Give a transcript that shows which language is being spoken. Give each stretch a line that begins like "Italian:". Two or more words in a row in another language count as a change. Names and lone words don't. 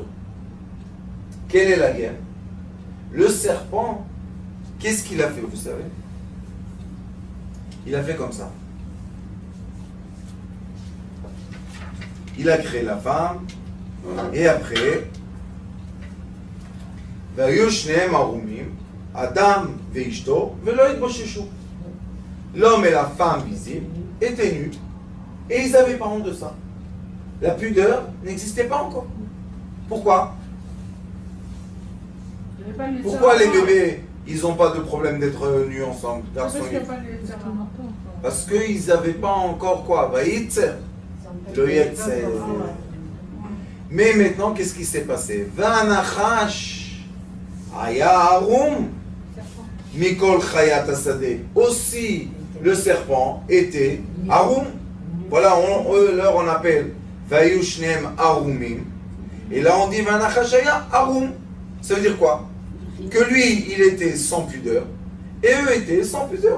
French: Quelle est la guerre? Le serpent, qu'est-ce qu'il a fait, vous savez? Il a fait comme ça. Il a créé la femme, et après,
Hebrew: אדם ואשתו ולא יתבוששו.
French: L'homme et la femme visibles étaient nus, et ils n'avaient pas honte de ça. La pudeur n'existait pas encore. Pourquoi? Pourquoi les bébés, ils n'ont pas de problème d'être nus ensemble, garçons et filles? Parce qu'ils n'avaient pas encore quoi? Vaïtzer. Le Yetzer. Mais maintenant, qu'est-ce qui s'est passé?
Hebrew: והנחש היה ערום מכל חית השדה.
French: Aussi, le serpent était arum. Voilà, on appelle
Hebrew: וישנם ערומים.
French: Et là, on dit
Hebrew: והנחש היה ערום.
French: Ça veut dire quoi? Que lui, il était sans pudeur, et eux étaient sans pudeur.